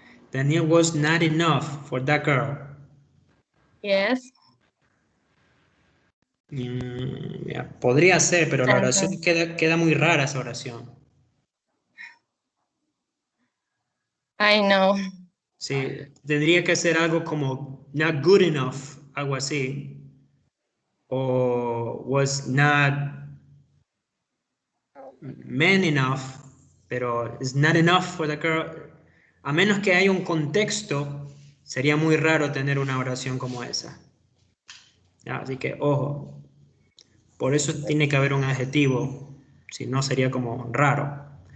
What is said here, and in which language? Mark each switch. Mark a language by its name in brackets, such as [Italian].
[English] Daniel was not enough for that girl. Yes. [Spanish] Ya, podría ser, pero la oración queda muy rara esa oración. [English] I know. [Spanish] Sí, tendría que ser algo como [English] not good enough, [Spanish] algo así. [English] O was not man enough, pero is not enough for the girl. [Spanish] A menos que haya un contexto, sería muy raro tener una oración como esa. Ya, así que, ojo, por eso tiene que haber un adjetivo, si no sería como raro.